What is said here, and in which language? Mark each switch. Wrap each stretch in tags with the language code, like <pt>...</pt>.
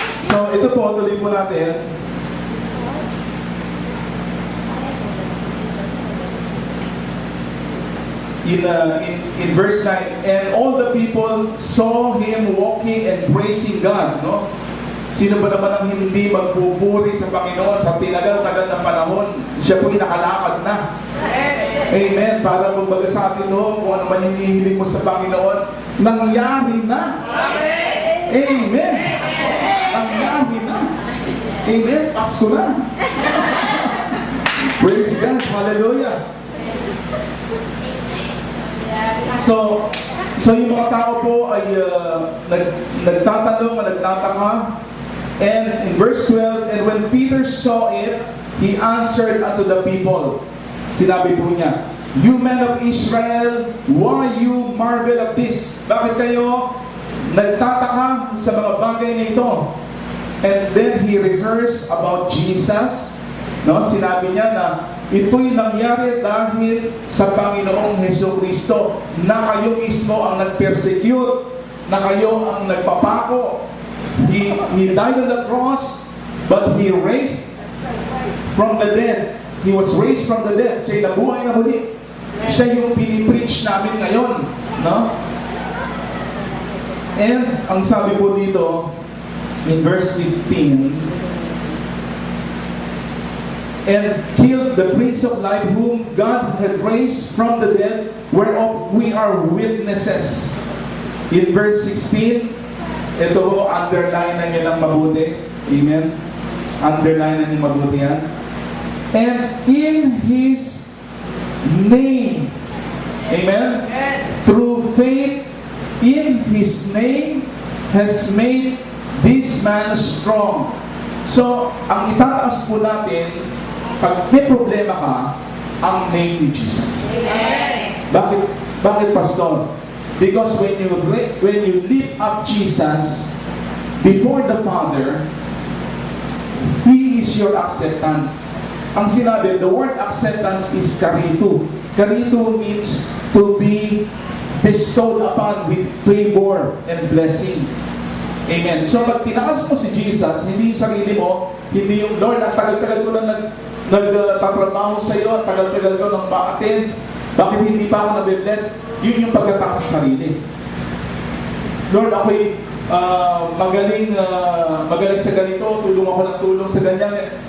<tl>So, ito po, tuloy po natin.</tl> <en>In verse 9, and all the people saw him walking and praising God, no?</en> <tl>Sino ba naman ang hindi magpupuri sa Panginoon sa tinagal-tagal na panahon? Siya po'y nakalakad na. Amen. Para magbaga sa atin noon, kung ano man hinihiling mo sa Panginoon, nangyari na. Amen. Nangyari na. Amen. Pasko na.</tl> <en>Praise God. Hallelujah.</en> <tl>So yung mga tao po ay nagtatanong, nagtataka.</tl> <en>And in verse 12, and when Peter saw it, he answered unto the people.</en> <tl>Sinabi po niya,</tl> <en>you men of Israel, why you marvel at this?</en> <tl>Bakit kayo nagtataka sa mga bagay na ito?</tl> <en>And then he rehearsed about Jesus.</en> <tl>No, sinabi niya na ito'y nangyari dahil sa Panginoong Hesukristo, na kayo mismo ang nag-persecute, na kayo ang nagpapako.</tl> <en>He died on the cross, but He raised from the dead. He was raised from the dead.</en> <tl>Siya'y nabuhay na muli. Siya yung pinipreach namin ngayon. No? And ang sabi po dito,</tl> <en>in verse 15, and killed the Prince of Life whom God had raised from the dead, whereof we are witnesses. In verse 16,</en> <tl>ito po, underline na niyo lang mabuti. Amen? Underline na niyo mabuti yan.</tl> <en>And in His name,</en> <tl>amen?</tl> <en>Through faith in His name has made this man strong.</en> <tl>So, ang itataas po natin, pag may problema ka, ang name ni Jesus. Bakit? Bakit, Pastor?</tl> <en>Because when you lift up Jesus before the Father, He is your acceptance.</en> <tl>Ang sinabi,</tl> <en>the word acceptance is karito. Karito means to be bestowed upon with favor and blessing. Amen.</en> <tl>So pag tinaas mo si Jesus, hindi yung sarili mo, hindi yung Lord, ang tagal-tagal ko na nagtatrabaho sa iyo, ang tagal-tagal ko nang ma-attend, bakit hindi pa ako nabibless? Yun yung pagkataas sa sarili. Lord, ako'y magaling sa ganito, tulong ako ng tulong sa ganyan.</tl>